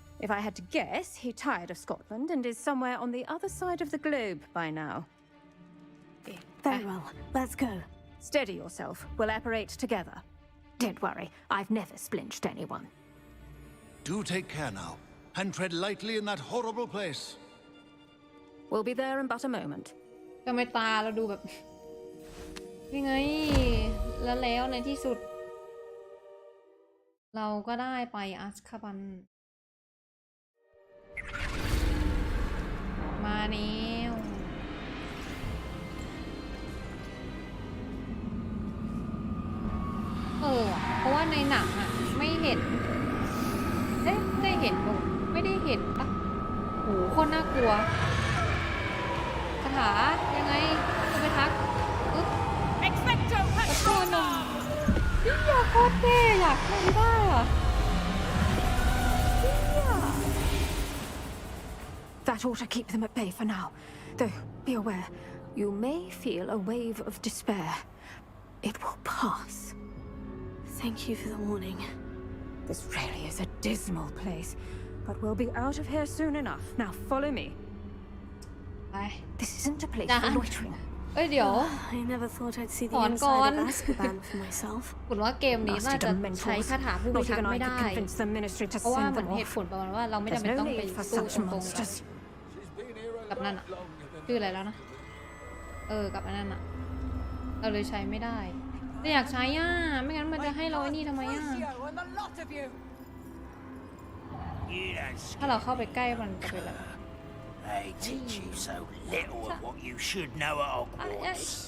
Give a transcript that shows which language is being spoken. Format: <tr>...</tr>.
<en>If I had to guess, he tired of Scotland and is somewhere on the other side of the globe by now. Very well. Let's go. Steady yourself. We'll apparate together. Don't worry, I've never splinched anyone. Do take care now, and tread lightly in that horrible place. We'll be there in but a moment.</en> <th>ทำไมตาเราดูแบบยังไงแล้วในที่สุด เราก็ได้ไปอัสคาบันมาแล้ว เพราะว่าในหนังอะไม่เห็นได้เห็นปะไม่ได้เห็นปะโหโคตรน่ากลัวคาถายังไงจะไปทักอึ๊บตะโกนหน่อยอยากโคตรเท่อยากทำได้อะ</th> <en>That ought to keep them at bay for now. Though, be aware, you may feel a wave of despair. It will pass. Thank you for the warning. This really is a dismal place, but we'll be out of here soon enough. Now follow me. This isn't a place for loitering.</en> <th>เดี๋ยว</th> <en>I never thought I'd see the inside of Azkaban for myself.</en> <th>คุณว่าเกมนี้น่าจะใช้คาถาผู้พิทักษ์ไม่ได้เพราะว่าเหมือนเหตุผลประมาณว่าเราไม่จำเป็นต้องไปสู้ตรงๆกับนั่นอะชื่ออะไรแล้วนะกับอันนั้นอะเราเลยใช้ไม่ได้แต่อยากใช้อ่ะไม่งั้นมันจะให้เราไอ้นี่ทำไมอ่ะถ้าเราเข้าไปใกล้มันจะเป็นแบบ</th> <en>They teach you so little of what you should know at Hogwarts.</en>